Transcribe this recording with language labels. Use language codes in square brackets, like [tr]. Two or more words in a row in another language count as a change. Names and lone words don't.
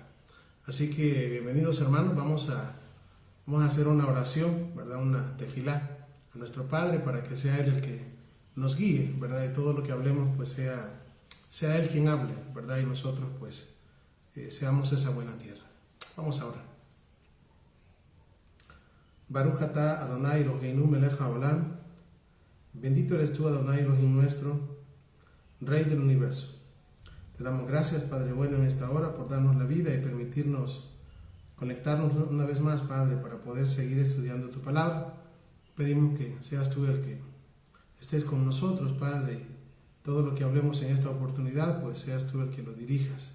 [es] Así que bienvenidos, hermanos. Vamos a hacer una oración, ¿verdad?, una tefilá a nuestro Padre para que sea Él el que nos guíe, ¿verdad?, y todo lo que hablemos pues sea Él quien hable, ¿verdad?, y nosotros pues seamos esa buena tierra. Vamos ahora. [he] ברוך אתה אדוני אלוהינו מלך העולם. [es] Bendito eres tú, [he] אדוני אלוהים [es] nuestro, Rey del universo. Te damos gracias, Padre bueno, en esta hora por darnos la vida y permitirnos conectarnos una vez más, Padre, para poder seguir estudiando tu palabra. Pedimos que seas tú el que estés con nosotros, Padre, y todo lo que hablemos en esta oportunidad, pues seas tú el que lo dirijas.